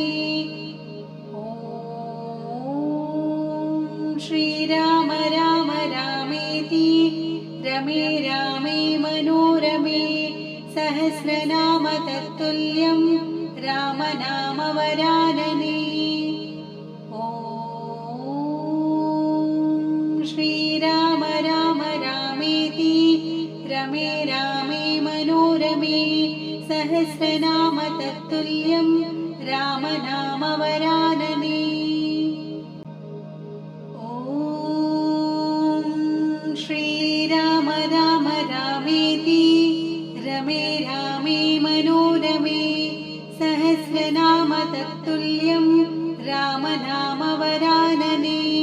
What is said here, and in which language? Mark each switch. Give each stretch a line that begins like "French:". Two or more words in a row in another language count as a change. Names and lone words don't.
Sanskrit: ॐ श्रीराम राम रामेति रमे रामे मनोरमे सहस्रनाम तत्तुल्यं रामनामवरानने। श्रीराम राम रामेति रमे रामे मनोरमे सहस्रनाम तत्तुल्यं രാമനാമവരാനനേ. ഓം ശ്രീരാമ രാമ രാമേതി രമേ രാമേ മനോരമേ സഹസ്രനാമ തത്തുല്യം രാമനാമവരാനനേ.